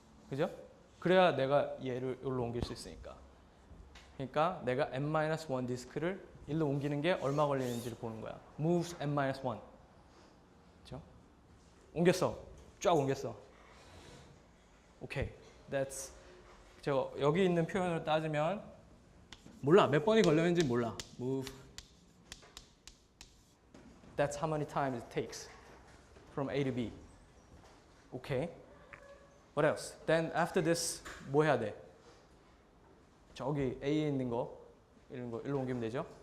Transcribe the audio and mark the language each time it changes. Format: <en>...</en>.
<ko>그죠? 그래야 내가 얘를 여기로 옮길 수 있으니까. 그러니까 내가 n-1 디스크를 일로 옮기는 게 얼마 걸리는지를 보는 거야. moves n-1. 그렇죠? 옮겼어. 쫙 옮겼어. 오케이. That's 여기 있는 표현으로 따지면 몰라. 몇 번이 걸렸는지 몰라. move.</ko> <en>That's how many times it takes from A to B. Okay. What else? Then after this</en> <ko>뭐 해야 돼? 저기 A에 있는 거 이런 거 일로 옮기면 되죠?</ko>